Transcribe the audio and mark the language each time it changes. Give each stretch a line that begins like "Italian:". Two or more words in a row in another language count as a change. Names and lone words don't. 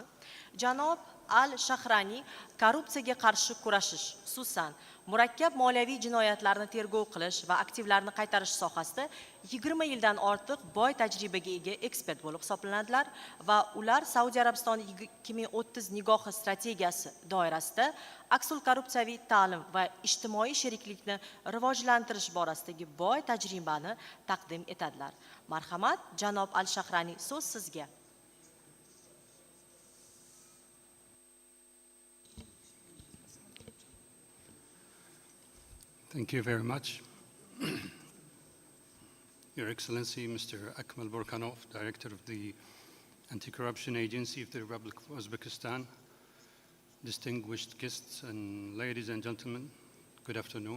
Uzbek: Janob al-Shahrani korrupsiyaga qarshi kurashish, xususan murakkab moliyaviy jinoyatlarni tergov qilish va aktivlarni qaytarish sohasida 20 yildan ortiq boy tajribaga ega ekspert bo'lib hisoblanadilar va ular Saudiya Arabistoni 2030 nigohi strategiyasi doirasida aksil korrupsiyaviy ta'lim va ijtimoiy sheriklikni rivojlantirish borasidagi boy tajribani taqdim etadilar. Marhamat, janob al-Shahrani, so'z sizga.
English: Thank you very much. Your Excellency, Mr. Akmal Burkhanov, Director of the Anti-Corruption Agency of the Republic of Uzbekistan, distinguished guests and ladies and gentlemen, good afternoon.